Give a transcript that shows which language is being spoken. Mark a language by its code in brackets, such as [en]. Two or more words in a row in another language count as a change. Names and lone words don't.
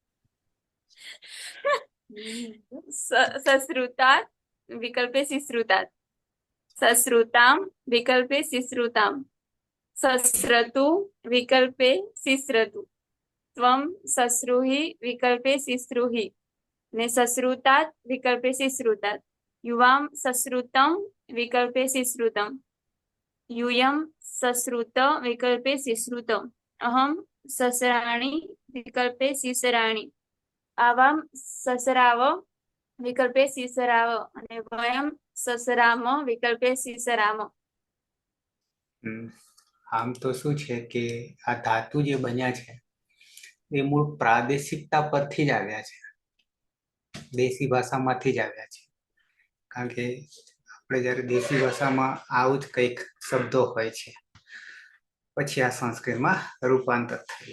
[sa] સશ્રુતાत् વિકલ્પે સિશ્રુતાत् સશ્રુતામ વિકલ્પે સિશ્રુતામ સશ્રતુ વિકલ્પે સિશ્રતુ ત્વમ સશ્રુહિ વિકલ્પે સિશ્રુહિ ને સશ્રુતાत् વિકલ્પે સિશ્રુતાत् યુવામ સશ્રુતમ વિકલ્પે સિશ્રુતમ यूयम सश्रुत विकल्पे सिश्रुत अहम ससराणि विकल्पे सिसराणि आवाम ससराव विकल्पे सिसराव અને વયમ સસરામ વિકલ્પે સિસરામ. [gu] આમ તો શું છે કે આ ધાતુ જે બન્યા છે એ મૂળ પ્રાદેશિકતા પરથી જ આવ્યા છે, દેશી ભાષામાંથી જ આવ્યા છે. કારણ કે આપણે જ્યારે દેશી ભાષામાં આવું જ કંઈક શબ્દો હોય છે, પછી આ સંસ્કૃતમાં રૂપાંતર થયું.